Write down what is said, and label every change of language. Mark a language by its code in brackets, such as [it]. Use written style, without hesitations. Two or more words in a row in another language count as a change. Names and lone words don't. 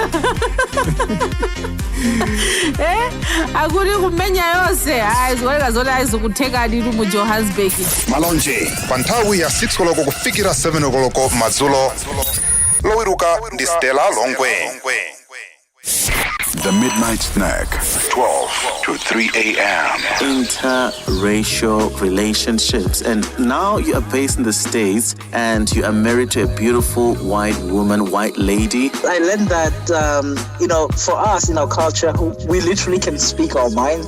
[ny] Akuti kumenya yonse aziwoneka zoti azikutheka ndithu mu Johannesburg. Malonje pa nthawi ya 6 koloko kufikira 7 koloko madzulo. Lowiruka ndi Stella Longwe. [en] The Midnight Snack, 12 to 3 a.m. Interracial relationships. And now you are based in the States and you are married to a beautiful white woman, white lady. I learned that, for us in our culture, we literally can speak our mind.